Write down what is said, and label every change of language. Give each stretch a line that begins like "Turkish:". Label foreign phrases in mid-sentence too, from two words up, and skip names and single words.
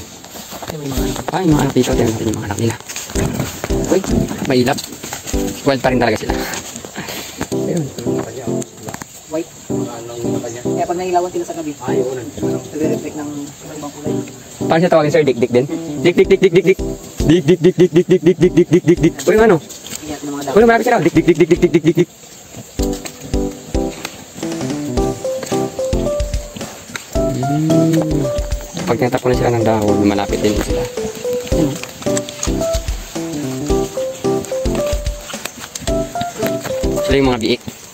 Filipino: Yung mga Ay, mga anak dito. Tignan natin yung mga anak nila. Uy, mailap. Wild pa rin talaga sila. Ayun. white. Anong naman niya? Kaya pag nailawan sila sa gabi, Ay, oo, nagre-reflect ng ibang kulay. Paano siya tawagin, sir? Dik-dik din? Dik-dik-dik-dik-dik-dik. Dik-dik-dik-dik-dik-dik-dik-dik-dik-dik. O yung ano? Iyak ng mga Uy, malapit sila. Dik-dik-dik-dik-dik-dik-dik-dik. Pag tinatap ko na sila ng dahon, malapit din sila. Ayun. Sila yung mga biik.